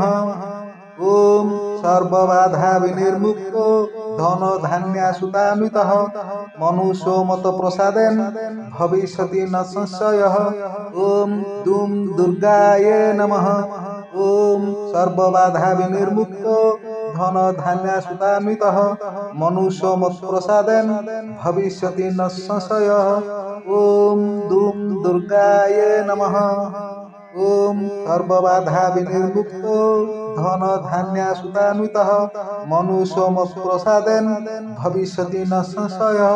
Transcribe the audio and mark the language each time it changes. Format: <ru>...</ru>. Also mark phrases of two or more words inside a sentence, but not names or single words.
<sa>ॐ सर्वबाधा विनिर्मुक्तो धन धान्यसुतान्वितः मनुष्यो मत् प्रसादेन भविष्यति न संशयः। ॐ दुं दुर्गायै नमः। ॐ सर्वबाधा विनिर्मुक्तो धन धान्य सुतान्वितः मनुष्यो मत्प्रसादेन भविष्यति न संशयः। ॐ दूं दुर्गायै नमः। ॐ सर्वबाधा विनिर्मुक्तो धन धान्य सुतान्वितः मनुष्यो मत्प्रसादेन भविष्यति न संशयः।</sa>